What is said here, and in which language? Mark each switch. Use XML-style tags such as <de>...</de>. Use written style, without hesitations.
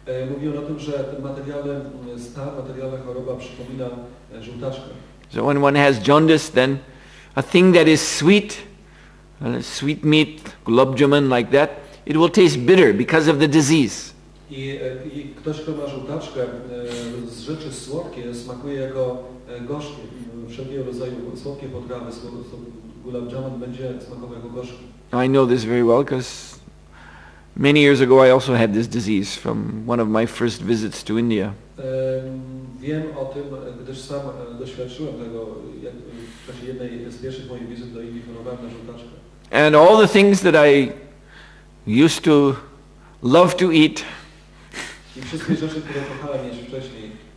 <pl>Mówi on o tym, że ten materialny stan, materialna choroba przypomina żółtaczkę.</pl> <en>So when one has jaundice, then a thing that is sweet, sweet meat, gulab jamun like that, it will taste bitter because of the disease.</en> <pl>I ktoś, kto ma żółtaczkę, z rzeczy słodkie smakuje jako gorzkie. Wszelkiego rodzaju słodkie potrawy, gulab jamun będzie smakował jako gorzki.</pl> <en>I know this very well because many years ago I also had this disease from one of my first visits to India.</en> <pl>Wiem o tym, gdyż sam doświadczyłem tego w czasie jednej z pierwszych moich wizyt do Indii, chorowałem na żółtaczkę.</pl> <en>And all the things that I used to love to eat,</en> <pl>I wszystkie rzeczy, które kochałem jeść wcześniej,</pl>